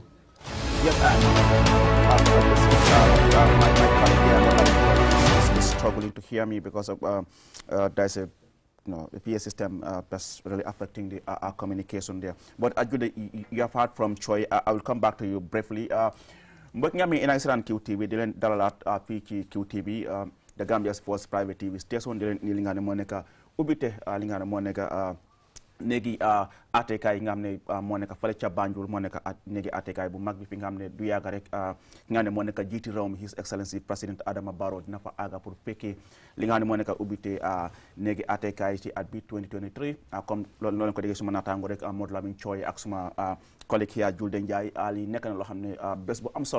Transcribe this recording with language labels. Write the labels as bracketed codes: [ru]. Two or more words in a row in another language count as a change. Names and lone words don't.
[en] Yes, my colleague here is struggling to hear me because of there's a the PA system that's really affecting the our communication there. But you have heard from Choi. I will come back to you briefly. [wo] Mbokk nga mi ina siran QTV di len dalalat fi ci QTV [en] the Gambia's first private TV station [wo] di len ni li nga ne mo nekk ubité li nga ne mo nekk negi atekaay nga xam ne moo nekk fale ca Banjul moo nekk negi atekaay bu mag bi fi nga xam ne du yàgg rek nga ne moo nekk jiiti réew mi His Excellency President Adama Barrow dina fa àgga pour fekkee li nga xam ne moo nekk ubbite negi atekaay ci at bi 2023 comme loolu ko déggee suma naataango rek Modou Lamine Choy ak suma collègue hier Julde Ndiaye li nekk na loo xam ne bés bu am solo